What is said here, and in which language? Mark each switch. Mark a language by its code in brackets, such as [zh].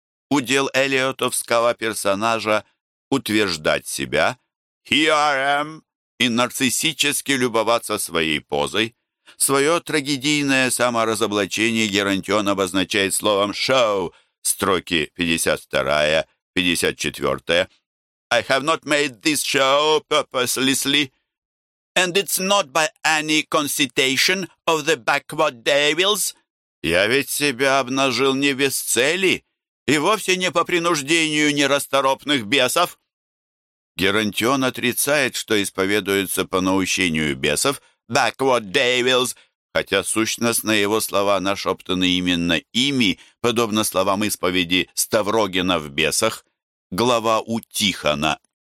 [ru] Удел эллиотовского персонажа — утверждать себя [en] «Here I am» [ru] и нарциссически любоваться своей позой. Свое трагедийное саморазоблачение Геронтион обозначает словом «show» строки 52-54. [en] «I have not made this show purposelessly, and it's not by any consultation of the backward devils». [ru] «Я ведь себя обнажил не без цели и вовсе не по принуждению нерасторопных бесов». Геронтион отрицает, что исповедуется по наущению бесов, «backward devils», хотя сущностные его слова нашептаны именно ими, подобно словам исповеди Ставрогина в «Бесах», глава у Тихона.